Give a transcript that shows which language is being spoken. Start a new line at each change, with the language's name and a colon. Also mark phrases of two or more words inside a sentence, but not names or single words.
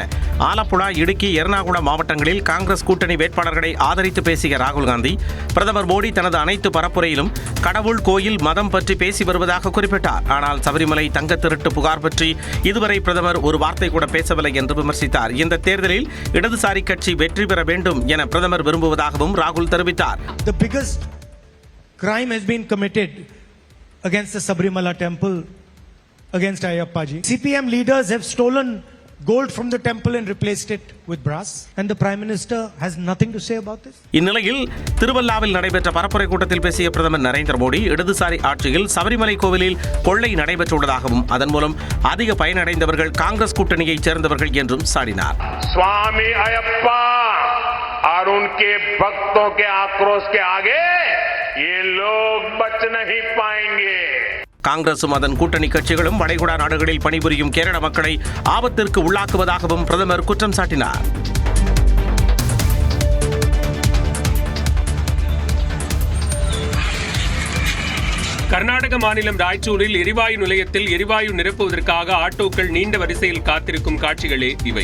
Tamil: ஆலப்புழா, இடுக்கி, எர்ணாகுளம் மாவட்டங்களில் காங்கிரஸ் கூட்டணி வேட்பாளர்களை ஆதரித்து பேசிய ராகுல் காந்தி, பிரதமர் மோடி தனது அனைத்து பரப்புரையிலும் கடவுள், கோயில், மதம் பற்றி பேசி வருவதாக குறிப்பிட்டார். ஆனால் சபரிமலை தங்க திருட்டு புகார் பற்றி இதுவரை பிரதமர் ஒரு வார்த்தை கூட பேசவில்லை என்று விமர்சித்தார். இந்த தேர்தலில் இடதுசாரி கட்சி வெற்றி பெற வேண்டும் என பிரதமர் விரும்புவதாகவும் ராகுல் தெரிவித்தார்.
English: The biggest crime has been committed against the Sabarimala temple, against Ayyappa ji. CPM leaders have stolen gold from the temple and replaced it with brass, and the Prime Minister has nothing to say about this.
Tamil: இந்நிலையில் திருவல்லாவில் நடைபெற்ற பரப்புரை கூட்டத்தில் பேசிய பிரதமர் நரேந்திர மோடி, இடதுசாரி ஆட்சியில் சபரிமலை கோவிலில் கொள்ளை நடைபெற்றுள்ளதாகவும் அதன் மூலம் அதிக பயனடைந்தவர்கள் காங்கிரஸ் கூட்டணியைச் சேர்ந்தவர்கள் என்றும் சாடினார்.
Hindi: स्वामी अयप्पा और उनके भक्तों के आक्रोश के आगे ये लोग बच नहीं पाएंगे.
Tamil: காங்கிரசும் அதன் கூட்டணி கட்சிகளும் வளைகுடா நாடுகளில் பணிபுரியும் கேரள மக்களை ஆபத்திற்கு உள்ளாக்குவதாகவும் பிரதமர் குற்றம் சாட்டினார். கர்நாடக மாநிலம் ராய்ச்சூரில் எரிவாயு நிலையத்தில் எரிவாயு நிரப்புவதற்காக ஆட்டோக்கள் நீண்ட வரிசையில் காத்திருக்கும் காட்சிகளே இவை.